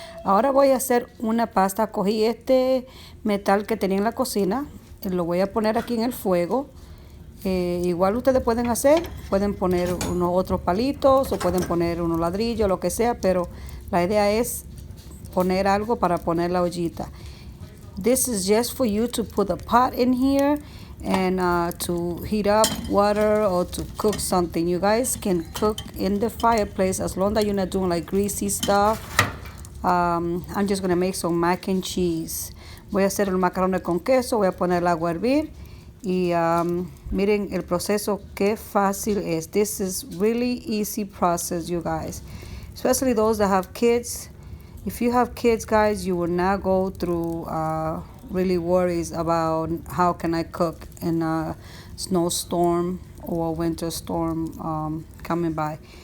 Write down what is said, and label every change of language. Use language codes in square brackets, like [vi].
[es] Ahora voy a hacer una pasta. Cogí este metal que tenía en la cocina, lo voy a poner aquí en el fuego. Igual ustedes pueden poner unos otros palitos o pueden poner unos ladrillos, lo que sea, pero la idea es poner algo para poner la ollita. [en] This is just for you to put a pot in here and to heat up water or to cook something. You guys can cook in the fireplace as long as you're not doing like greasy stuff. I'm just going to make some mac and cheese. [es] Voy a hacer el macarrones con queso, voy a poner el agua a hervir. Y miren el proceso, qué fácil es. [en] This is really easy process, you guys. Especially those that have kids. If you have kids, guys, you will not go through really worries about how can I cook in a snowstorm or a winter storm coming by.